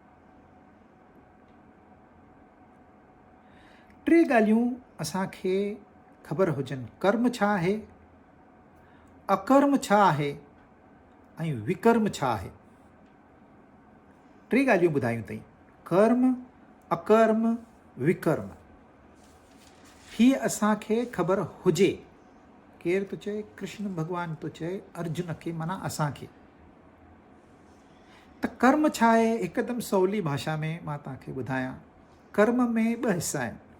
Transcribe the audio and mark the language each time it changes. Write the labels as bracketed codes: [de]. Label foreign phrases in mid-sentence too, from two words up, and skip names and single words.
[sd] टे ॻाल्हियूं असांखे ख़बर हुजनि, कर्म छा आहे, अकर्म छा आहे ऐं विकर्म छा आहे। टे ॻाल्हियूं ॿुधायूं अथई, कर्म, अकर्म, विकर्म। हीअ असांखे ख़बर हुजे। केरु थो चए? कृष्ण भॻवानु थो चए अर्जुन खे, माना असांखे। त कर्म छा आहे? हिकदमि सवली भाषा में मां तव्हांखे ॿुधायां। कर्म में ॿ हिसा आहिनि।